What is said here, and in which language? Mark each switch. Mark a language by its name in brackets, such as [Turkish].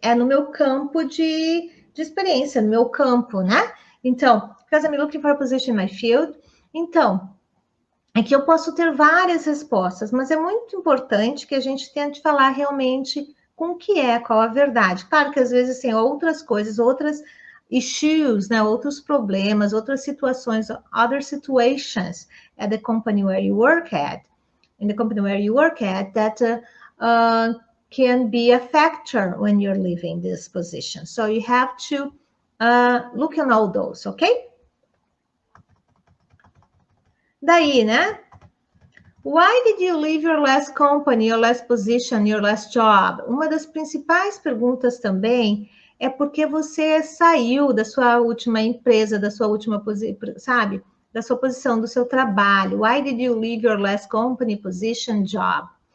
[Portuguese] É no meu campo de experiência, no meu campo, né? [English] Então, because I'm looking for a position in my field. [Portuguese] Então, aqui eu posso ter várias respostas, mas é muito importante que a gente tente falar realmente com o que é, qual a verdade. Claro que às vezes tem outras coisas, outras issues, né? Outros problemas, outras situações, [English] other situations at the company where you work at, in the company where you work at, that can be a factor when you're leaving this position. So you have to look at all those, ok? Daí, né? Why did you leave your last company, your last position, your last job? [Portuguese] Uma das principais perguntas também é porque você saiu da sua última empresa, da sua última posição, sabe? Da sua posição, do seu trabalho. [English] Why did you leave your last company, position, job?